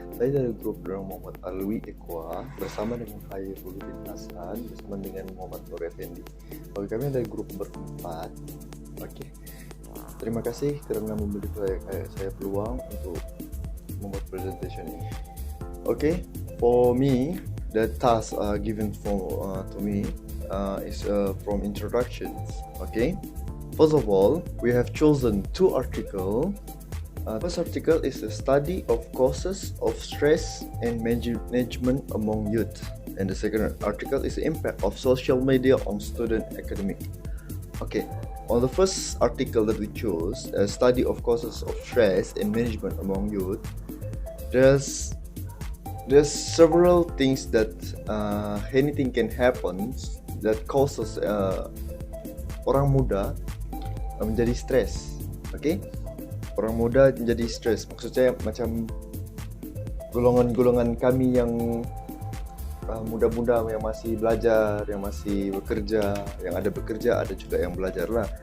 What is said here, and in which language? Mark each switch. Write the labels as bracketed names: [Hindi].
[Malay] Saya dari grup Dorong Muhammad Alwi Ekwa bersama dengan Khairuluddin Hasan bersama dengan Muhammad Nur Effendi. Oke, kami dari grup berempat. Oke, terima kasih karena memberi saya peluang untuk membuat presentation ini. [English] Oke, for me the task given to me is from introductions. Okay. First of all, we have chosen two articles. First article is a study of causes of stress and management among youth. And the second article is the impact of social media on student academic. Okay, on the first article that we chose, a study of causes of stress and management among youth, there's several things that anything can happen that causes [Malay] orang muda menjadi stres. Oke, orang muda menjadi stres. Maksudnya macam golongan-golongan kami yang muda-muda yang masih belajar, yang masih bekerja, yang ada bekerja, ada juga yang belajar lah.